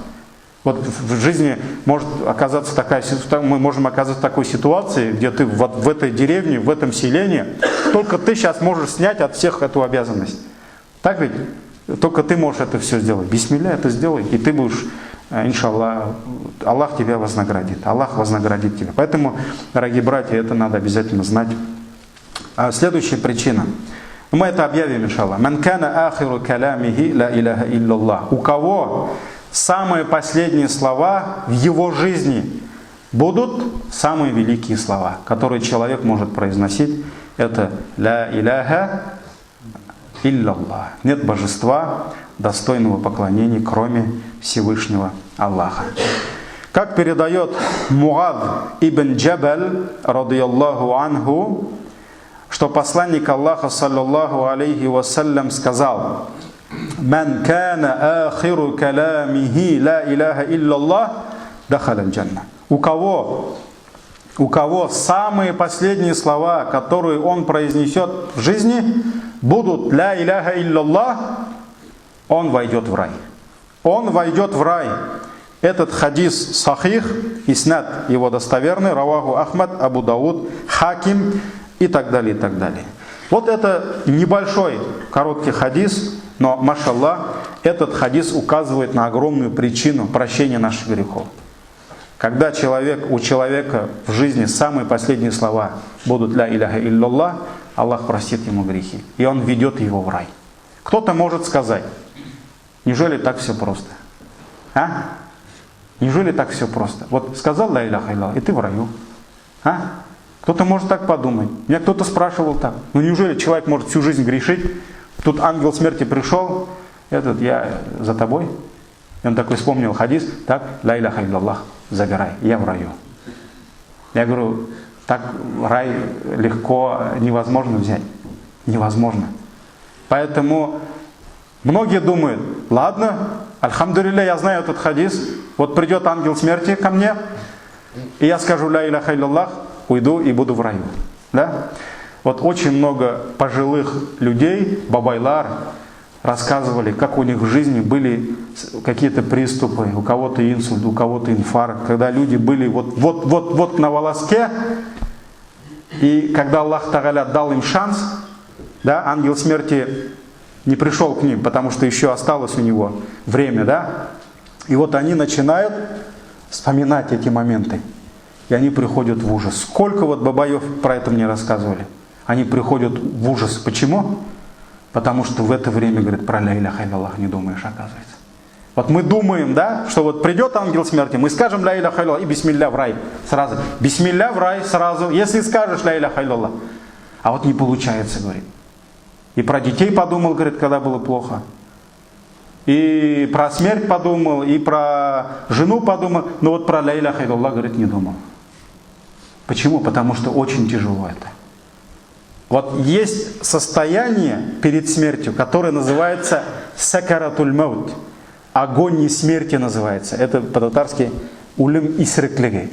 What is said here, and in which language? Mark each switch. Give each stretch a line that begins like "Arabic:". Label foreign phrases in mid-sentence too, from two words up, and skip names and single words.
Russian: Вот в жизни может оказаться мы можем оказаться в такой ситуации, где ты в этой деревне, в этом селении, только ты сейчас можешь снять от всех эту обязанность. Так ведь? Только ты можешь это все сделать. Бисмилля, это сделай, и ты будешь, иншаллах, Аллах тебя вознаградит. Аллах вознаградит тебя. Поэтому, дорогие братья, это надо обязательно знать. Следующая причина. Мы это объявим, иншаллах.
Arabic: «من كان آخر كلامه لا إله إلا الله».
Russian: У кого самые последние слова в его жизни будут самые великие слова, которые человек может произносить.
Arabic: Это «لا إله إلا الله».
Russian: Нет божества, достойного поклонения, кроме Всевышнего Аллаха. Как передает Муад ибн Джабаль,
Arabic: رضي الله عنه,
Russian: что посланник Аллаха,
Arabic: صلى الله عليه وسلم,
Russian: сказал:
Arabic: «من كان آخر كلامه لا إله إلا الله دخل الجنة».
Russian: у кого самые последние слова, которые он произнесет в жизни, будут
Arabic: «لا إله إلا الله»,
Russian: он войдет в рай. Он войдет в рай. Этот хадис сахих, иснад его достоверный, раваху Ахмад, Абу Дауд, Хаким и так далее, и так далее. Вот это небольшой, короткий хадис, но, машаллах, этот хадис указывает на огромную причину прощения наших грехов. Когда у человека в жизни самые последние слова будут
Arabic: «لا إله إلا الله»,
Russian: Аллах простит ему грехи, и он ведет его в рай. Кто-то может сказать: неужели так все просто? А? Неужели так все просто? Вот сказал
Arabic: «لا إله إلا الله»,
Russian: и ты в раю. А? Кто-то может так подумать. Меня кто-то спрашивал так: ну неужели человек может всю жизнь грешить? Тут ангел смерти пришел, я за тобой. И он такой вспомнил хадис: так,
Arabic: «لا إله إلا الله»,
Russian: забирай, я в раю. Я говорю, так рай легко невозможно взять. Невозможно. Поэтому многие думают: ладно, альхамдулилля, я знаю этот хадис, вот придет ангел смерти ко мне, и я скажу
Arabic: «لا إله إلا الله»,
Russian: уйду и буду в раю. Да? Вот очень много пожилых людей, бабайлар, рассказывали, как у них в жизни были какие-то приступы, у кого-то инсульт, у кого-то инфаркт, когда люди были вот на волоске, и когда
Arabic: الله تعالى
Russian: дал им шанс, да, ангел смерти не пришел к ним, потому что еще осталось у него время, да, и вот они начинают вспоминать эти моменты, и они приходят в ужас. Сколько вот бабаев про это мне рассказывали. Они приходят в ужас. Почему? Потому что в это время, говорит, про
Arabic: «لا إله إلا الله»
Russian: не думаешь, оказывается. Вот мы думаем, да, что вот придет ангел смерти, мы скажем
Arabic: «لا إله إلا الله»
Russian: и «Бисмилля» в рай сразу. «Бисмилля» в рай сразу, если скажешь
Arabic: «لا إله إلا الله».
Russian: А вот не получается, говорит. И про детей подумал, говорит, когда было плохо. И про смерть подумал, и про жену подумал, но вот про
Arabic: «لا إله إلا الله»,
Russian: говорит, не думал. Почему? Потому что очень тяжело это. Вот есть состояние перед смертью, которое называется
Arabic: سكرات الموت.
Russian: Огонь смерти называется. Это по-татарски
Tatar: улым исрыклеге.